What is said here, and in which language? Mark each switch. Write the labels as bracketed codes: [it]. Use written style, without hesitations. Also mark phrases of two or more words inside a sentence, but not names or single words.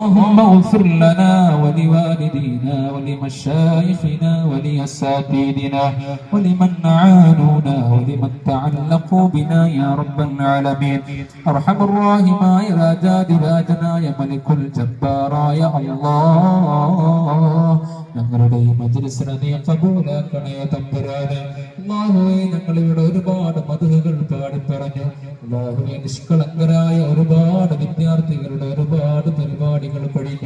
[ar] اللهم اغفر لنا ولوالدينا ولمشايخنا ولأساتذتنا ولمن عانونا ولمن تعلقوا بنا يا رب العالمين. أرحم الراحمين [ml] രാജാധിരാജനായ മലിക്കുൽ ജബ്ബാറായ അല്ലാഹ് ഞങ്ങളുടെ ഈ മജ്‌ലിസിനെ നീ കബൂലാക്കണേ തമ്പുരാനെ. അല്ലാഹുവേ ഞങ്ങളിവിടെ ഒരുപാട് മദ്ഹുകൾ പാടി പറഞ്ഞു. അല്ലാഹുവേ നിഷ്കളങ്കരായ ഒരുപാട് വിദ്യാർത്ഥികളുടെ ഒരുപാട് പരിപാടികൾ കഴിഞ്ഞു.